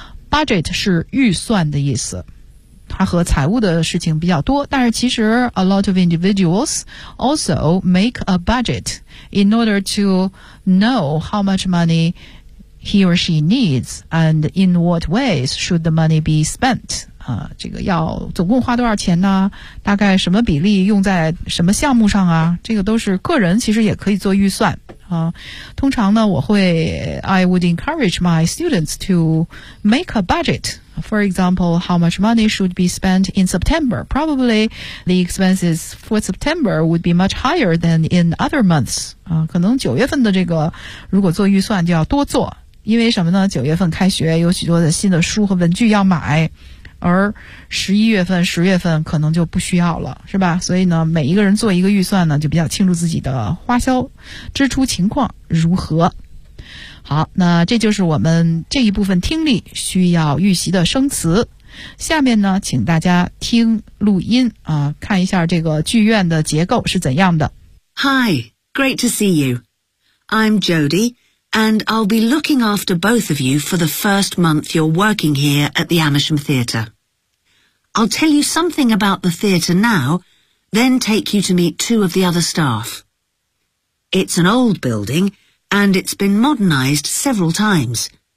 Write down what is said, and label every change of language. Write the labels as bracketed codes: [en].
[en] budget [zh] 是预算的意思，它和财务的事情比较多，但是其实 [en] a lot of individuals also make a budget in order to know how much money he or she needs and in what ways should the money be spent。 [zh] 这个要总共花多少钱呢？大概什么比例用在什么项目上啊？这个都是个人其实也可以做预算啊。通常呢， [en] I would encourage my students to make a budget. For example, how much money should be spent in September? Probably the expenses for September would be much higher than in other months. [zh] 可能九月份的这个如果做预算就要多做，因为什么呢？九月份开学有许多的新的书和文具要买。而11月份、10月份可能就不需要了，是吧？所以呢，每一个人做一个预算呢，就比较清楚自己的花销支出情况如何。好，那这就是我们这一部分听力需要预习的生词。下面呢，请大家听录音啊，看一下这个剧院的结构是怎样的。 [en] Hi, great to see you. I'm Jody, and I'll be looking after both of you for the first month you're working here at the Amersham Theatre. I'll tell you something about the theatre now, then take you to meet two of the other staff. It's an old building, and it's been modernised several times.